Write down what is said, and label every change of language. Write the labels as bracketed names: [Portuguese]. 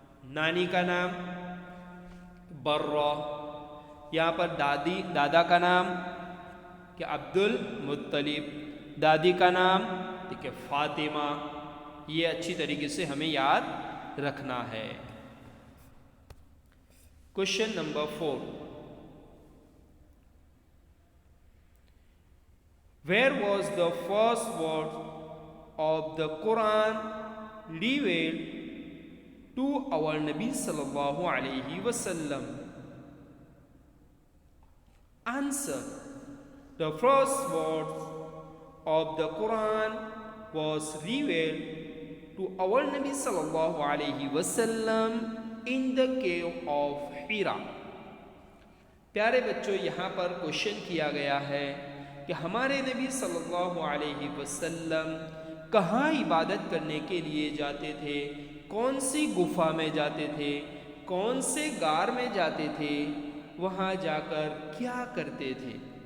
[Hindi] नानी का नाम बर्रा। यहाँ पर दादा का नाम कि अब्दुल मुत्तलिब, दादी का नाम ठीक है फातिमा। ये अच्छी तरीके से हमें याद रखना है। [English] Question number 4, Where was the first word of the Quran revealed to our Nabi sallallahu alaihi wasallam? Answer. The first word of the Quran was revealed to our Nabi sallallahu alaihi wasallam in the cave of Hira. [Hindi] प्यारे बच्चों, यहाँ पर question किया गया है कि हमारे नबी सल्लल्लाहु अलैहि वसल्लम कहाँ इबादत करने के लिए जाते थे, कौन सी गुफा में जाते थे, कौन से गार में जाते थे, वहाँ जाकर क्या करते थे?